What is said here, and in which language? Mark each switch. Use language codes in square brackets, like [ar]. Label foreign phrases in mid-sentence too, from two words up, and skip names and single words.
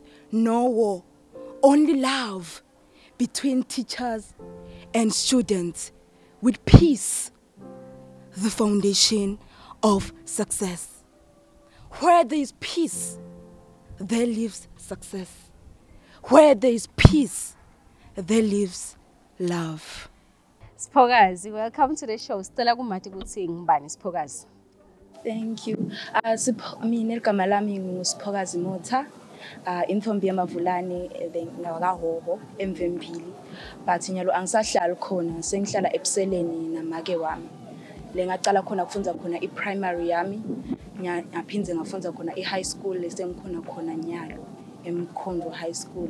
[en] No war, only love between teachers and students, with peace, the foundation of success. Where there is peace, there lives success. Where there is peace, there lives love. Siphokazi, welcome to the show. [ss] Stella kumati kuthi ngibani Siphokazi? [en] Thank you. [ss] Mina igama lami nguSiphokazi Motha. Intombi yamavulane ngawakahoho emvempili. But nyalo angisahlala khona, sengihlala eBuseleni namake wami. Lengacala khona kufunza khona iPrimary yami, ngaphindze ngafunza khona iHigh School lesengikhona khona nyalo eMkhondvo High School.